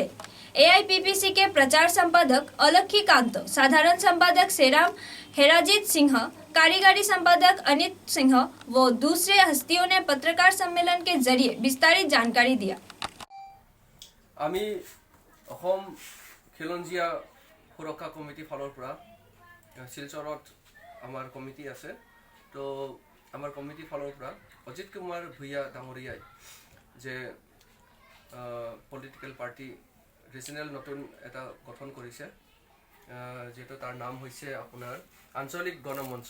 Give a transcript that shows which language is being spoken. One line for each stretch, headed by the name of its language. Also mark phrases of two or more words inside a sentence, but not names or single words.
Hindi: AIPPC के प्रचार संपादक अलखी कांतो, साधारण संपादक सेराम हेराजीत सिंह, कार्यकारी संपादक अनित सिंह व दूसरे हस्तियों ने पत्रकार सम्मेलन के जरिए विस्तारित जानकारी दिया।
Assamese: আমি অসম খিলঞ্জীয়া সুৰক্ষা কমিটি ফালৰ পৰা শিলচৰত আমাৰ কমিটি আছে। তো আমাৰ কমিটিৰ ফালৰ পৰা অজিত কুমাৰ ভূঞা ডাঙৰীয়াই যে
English: political party regional
Assamese: নতুন এটা গঠন কৰিছে, যেটো তাৰ নাম হৈছে আপোনাৰ আঞ্চলিক গণমঞ্চ।